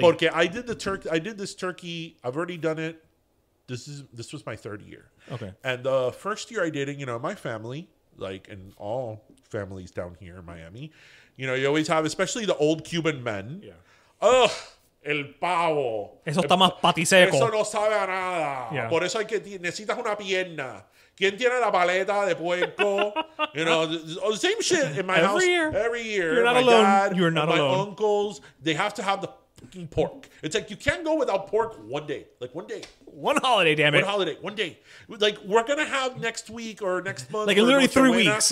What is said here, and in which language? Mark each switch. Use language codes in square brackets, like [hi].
[es] Porque [en] I did this turkey. I've already done it. This was my 3rd year. Okay. And the first year I did it, my family, like in all families down here in Miami, you always have, especially the old Cuban men. Yeah. [es] Ugh. El pavo. Eso está más patiseco. Eso no sabe a nada. [en] Yeah. [es] Por eso necesitas una pierna. ¿Quién tiene la paleta de puerco? [en] The same shit in my house. Every year. You're not alone. You're not alone. My uncles, they have to have the fucking pork. It's like you can't go without pork one day. Like one day. One holiday, damn it. One holiday. One day. Like we're going to have next week or next month. Like in literally 3 weeks.